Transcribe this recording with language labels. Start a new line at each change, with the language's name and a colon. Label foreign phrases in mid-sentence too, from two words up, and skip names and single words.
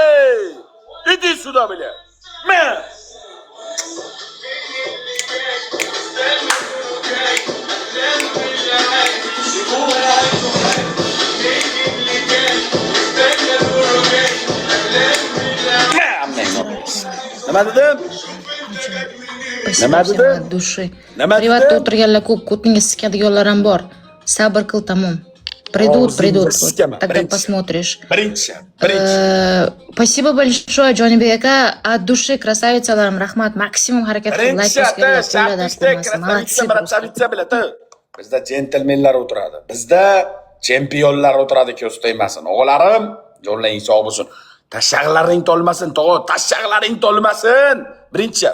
Russian: Иди сюда
Uzbek: bilan. Men. Nima dedim? Dushi. Privatda o'tirganlar ko'p, ko'tingga sikadiganlar ham bor. Sabr qil, tamom.
Russian: Придут. Тогда посмотришь.
Uzbek: Birinchi.
Russian: Спасибо большое, Jonibek aka. От души красавицаларым,
Uzbek: rahmat. Maksimum harakat qilib, like bosganlar. Bizda jentelmenlar o'tiradi. Bizda chempionlar o'tiradi, ko'staymasin. O'g'larim, yo'llaring sog' bo'lsin. Tashaqlaring tolmasin, tashaqlaring tolmasin. Birinchi.